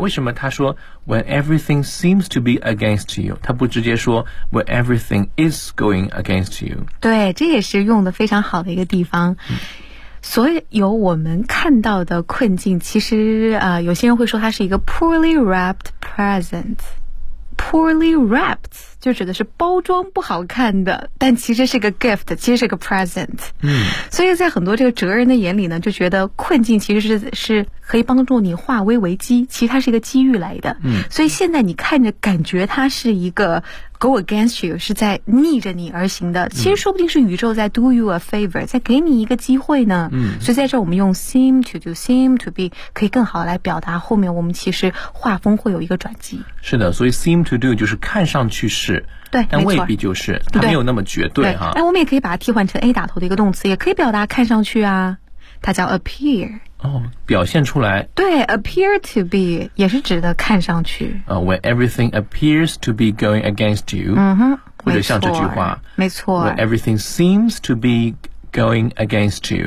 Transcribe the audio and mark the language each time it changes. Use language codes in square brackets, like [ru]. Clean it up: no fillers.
[zh] 为什么他说 when everything seems to be against you，他不直接说 when everything is going against you？对，这也是用的非常好的一个地方。所有我们看到的困境，其实有些人会说它是一个 poorly wrapped present。 Poorly wrapped 就指的是包装不好看的，但其实是个 gift， 其实是个 present。嗯，所以在很多这个哲人的眼里呢，就觉得困境其实是可以帮助你化危为机，其实它是一个机遇来的。嗯，所以现在你看着感觉它是一个 go against you，是在逆着你而行的，其实说不定是宇宙在 do you a favor，在给你一个机会呢。嗯，所以在这我们用 seem to do， seem to be 可以更好来表达后面我们其实画风会有一个转机。是的，所以 seem to do 就是看上去是，对，但未必就是，没它没有那么绝对哈。哎，我们也可以把它替换成 A 打头的一个动词，也可以表达看上去啊，它叫 appear。哦，表现出来。对 ，appear to be 也是指的看上去。 [en] When everything appears to be going against you，嗯哼， [zh] 或者像这句话，没错。 [en] When everything seems to be going against you，